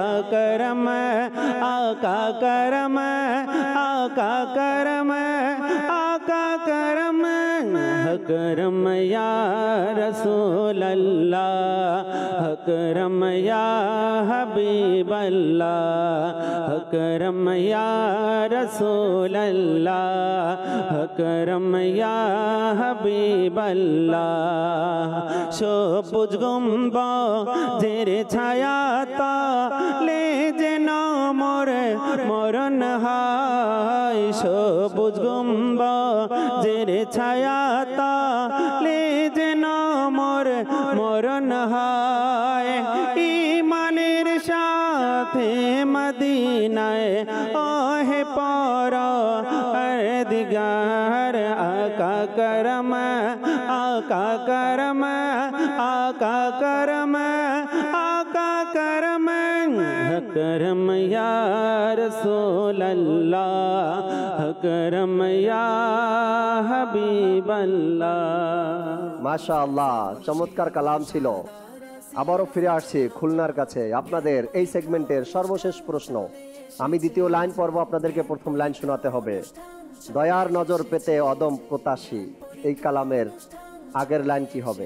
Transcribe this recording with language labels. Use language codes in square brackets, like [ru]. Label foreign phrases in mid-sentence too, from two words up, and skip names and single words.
[ur] کرم آقا کرم آقا کرم آقا کرم کرم یا رسول اللہ کرم یا حبیب اللہ کرم یا رسول اللہ کرم یا حبیب اللہ [bn] সবুজ গম্বুজের ছায়া তলে যেন মোরে মরণ হয় সবুজ গম্বুজের ছায়া তলে যেন মোরে মরণ হয় ঈমানের সাথে মদিনায় ওহে [ur] পরওয়ারদিগার آقا کرم آقا کرم آقا کرم آقا کرم کرم یا رسول اللہ کرم یا حبیب اللہ [bn] মাশাআল্লাহ, চমৎকার কালাম ছিল। আবারও ফিরে আসছি খুলনার কাছে আপনাদের এই সেগমেন্টের সর্বশেষ প্রশ্ন। আমি দ্বিতীয় লাইন পড়ব, আপনাদেরকে প্রথম লাইন শোনাতে হবে। দয়ার নজর পেতে অদম প্রত্যাশী, এই কালামের আগের লাইন কি হবে?